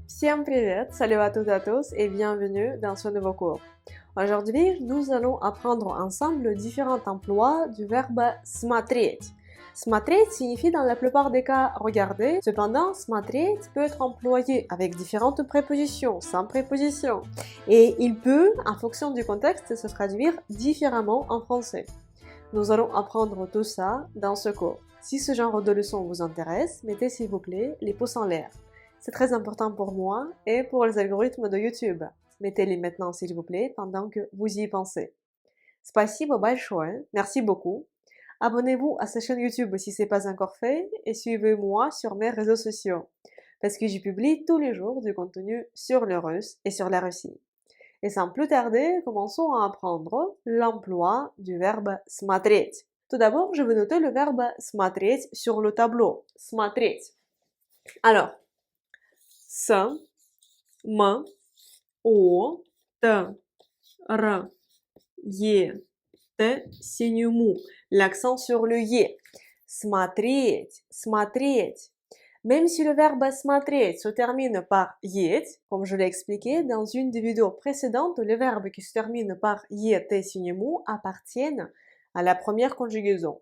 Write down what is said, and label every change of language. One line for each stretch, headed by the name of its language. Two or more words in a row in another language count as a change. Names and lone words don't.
Russian: Всем привет,
French: salut à toutes et à tous et bienvenue dans ce nouveau cours. Aujourd'hui, nous allons apprendre ensemble différents emplois du verbe смотреть. Смотреть signifie dans la plupart des cas regarder, cependant смотреть peut être employé avec différentes prépositions, sans préposition, et il peut, en fonction du contexte, se traduire différemment en français. Nous allons apprendre tout ça dans ce cours. Si ce genre de leçon vous intéresse, mettez s'il vous plaît les pouces en l'air. C'est très important pour moi et pour les algorithmes de YouTube. Mettez-les maintenant s'il vous plaît pendant que vous y pensez.
Russian: Спасибо большое,
French: merci beaucoup. Abonnez-vous à cette chaîne YouTube si ce n'est pas encore fait et suivez-moi sur mes réseaux sociaux parce que j'y publie tous les jours du contenu sur le russe et sur la Russie. Et sans plus tarder, commençons à apprendre l'emploi du verbe смотреть. Tout d'abord, je vais noter le verbe смотреть sur le tableau. Смотреть. Alors,
Russian: с, м, о, т, р, е, т, синюю му.
French: L'accent sur le е.
Russian: Смотреть, смотреть.
French: Même si le verbe смотреть se termine par «еть», comme je l'ai expliqué dans une des vidéos précédentes, les verbes qui se terminent par «е», «t», «signemu» appartiennent à la première conjugaison.